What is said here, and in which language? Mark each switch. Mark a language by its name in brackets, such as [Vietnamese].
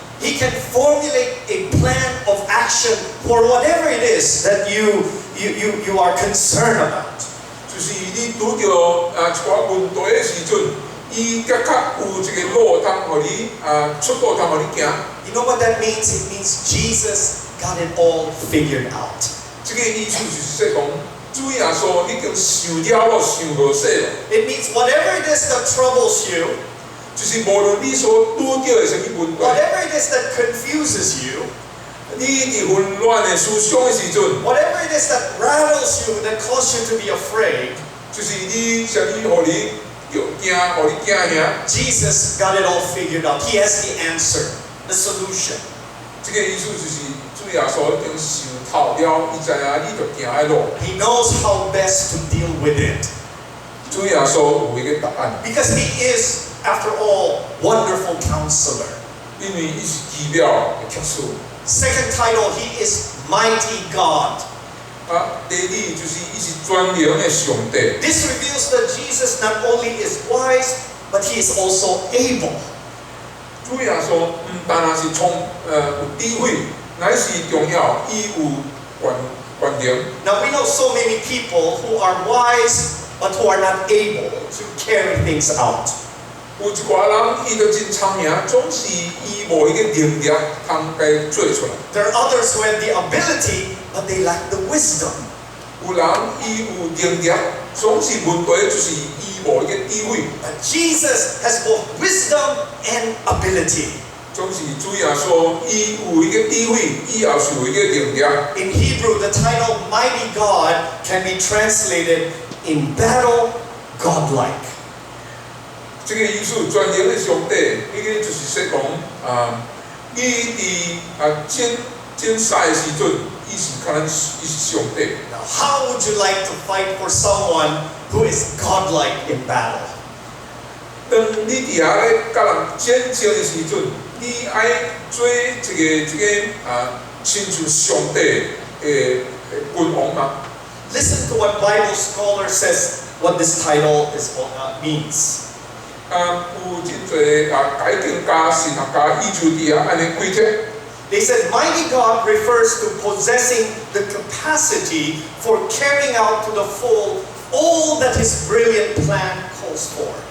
[English] He can formulate a plan of action for whatever it is that you are concerned about. [Min Nan Chinese] 就是你拄着一寡问题的时阵，伊较有一个路通互你出路通互你行。 [English] You know what that means? It means Jesus got it all figured out. [Min Nan Chinese] 这个意思就是说讲，主耶稣已经想了了，想无说了。 [English] It means whatever it is that troubles you, [Min Nan Chinese] 就是无论你所拄着的什么问题， [English] whatever it is that confuses you, [Min Nan Chinese] 你伫混乱的思想的时阵， [English] whatever it is that rattles you, that causes you to be afraid, [Min Nan Chinese] 就是你什么互你着惊，互你惊吓。 [English] Jesus got it all figured out. He has the answer, the solution. [Min Nan Chinese] 这个意思就是主耶稣已经想透了，伊知影你着行的路。 [English] He knows how best to deal with it. [Min Nan Chinese] 主耶稣有一个答案， [English] Because he is, after all, wonderful counselor. [Min Nan Chinese] 因为伊是奇妙的技术。 [English] Second title, he is mighty God. [Min Nan Chinese] 第二就是伊是全能的上帝。 [English] This reveals that Jesus not only is wise, but he is also able. [Min Nan Chinese] 主耶稣唔单单是有智慧，乃是重要，伊有权能。 [English] Now we know so many people who are wise, but who are not able to carry things out. [Min Nan Chinese] 有一寡人伊就真聪明，总是伊无一个能力通该做出来。 [English] There are others who have the ability, but they lack the wisdom. [Min Nan Chinese] 有人伊有能力，总是问题就是伊无一个智慧。 [English] But Jesus has both wisdom and ability. [Min Nan Chinese] 总是主耶稣伊有一个智慧，伊也是有一个能力。 [English] In Hebrew, the title mighty God can be translated in battle, godlike. [Min Nan Chinese] 这个意思全能的上帝，迄个就是说讲伊伫征赛的时阵，伊是可能伊是上帝。 [English] Now, how would you like to fight for someone who is godlike in battle? [Min Nan Chinese] 当你伫遐咧甲人战争的时阵，你爱做一个亲像上帝的君王嘛？ [English] Listen to what Bible scholar says what this title means. [Min Nan Chinese] 有真侪解经家、神学家，伊就伫遐安尼解释。 [English] They said mighty God refers to possessing the capacity for carrying out to the full all that his brilliant plan calls for.